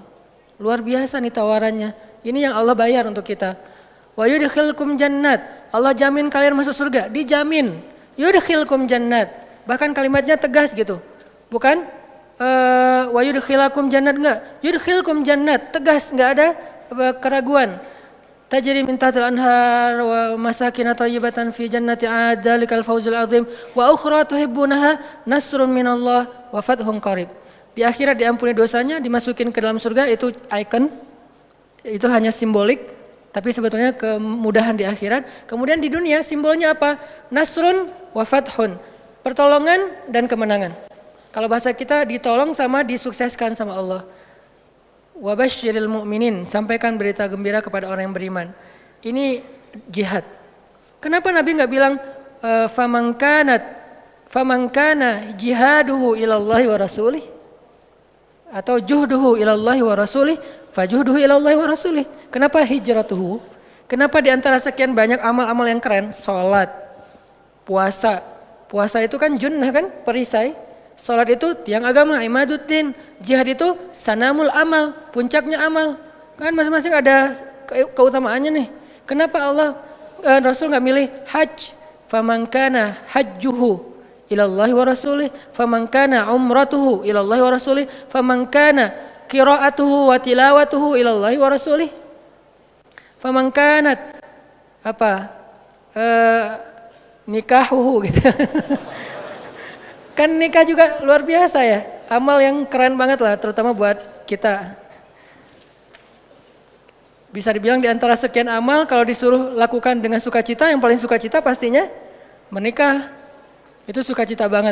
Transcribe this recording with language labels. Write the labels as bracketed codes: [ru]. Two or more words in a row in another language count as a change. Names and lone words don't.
[id] Luar biasa nih tawarannya. Ini yang Allah bayar untuk kita. [ar] ويدخلكم جنات. [id] Allah jamin kalian masuk surga, dijamin. [ar] يدخلكم جنات. [id] Bahkan kalimatnya tegas gitu. Bukan [ar] ويدخلكم جنات, [id] enggak. [ar] يدخلكم جنات, [id] tegas, enggak ada keraguan. [ar] تجري من تحت الأنهار ومساكن طيبة في جنات عدن ذلك الفوز العظيم وأخرى تحبونها نصر من الله وفتح قريب. [id] Di akhirat diampuni dosanya, dimasukin ke dalam surga, itu icon. Itu hanya simbolik, tapi sebetulnya kemudahan di akhirat. Kemudian di dunia simbolnya apa? [ar] نصر وفتح. [id] Pertolongan dan kemenangan. Kalau bahasa kita ditolong sama disukseskan sama Allah. [ar] وبشر المؤمنين, [id] sampaikan berita gembira kepada orang yang beriman. Ini jihad. Kenapa Nabi nggak bilang [ar] فمن كان جهاده إلى الله ورسوله, [id] atau [ar] جهده إلى الله ورسوله فجهده إلى الله ورسوله? [id] Kenapa hijratuhu? Kenapa di antara sekian banyak amal-amal yang keren, salat, puasa. Puasa itu kan junnah kan, perisai. Salat itu tiang agama, imaduddin. Jihad itu [ar] سنام العمل, [id] puncaknya amal. Kan masing-masing ada keutamaannya nih. Kenapa Allah Rasul nggak milih hajj? [ar] فمن كان حجه إلى الله ورسوله فمن كان عمرته إلى الله ورسوله فمن كان قراءته وتلاوته إلى الله ورسوله فمن كانت نكاحه gitu. [id] Kan nikah juga luar biasa ya, amal yang keren banget lah, terutama buat kita. Bisa dibilang di antara sekian amal, kalau disuruh lakukan dengan sukacita, yang paling sukacita pastinya menikah, itu sukacita banget.